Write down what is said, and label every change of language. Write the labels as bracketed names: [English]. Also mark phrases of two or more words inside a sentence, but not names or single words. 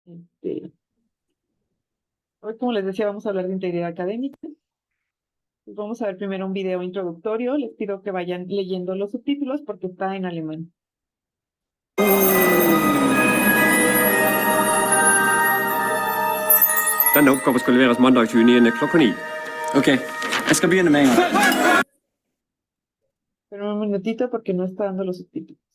[Spanish] Este, Hoy, como les decía, vamos a hablar de integridad académica. Pues vamos a ver primero un video introductorio. Les pido que vayan leyendo los subtítulos porque está en alemán. [Norwegian] Denne oppgaven skal leveres mandag 29. klokka 9. Ok, jeg skal begynne med en gang. [Spanish] Pero un minutito porque no está dando los subtítulos.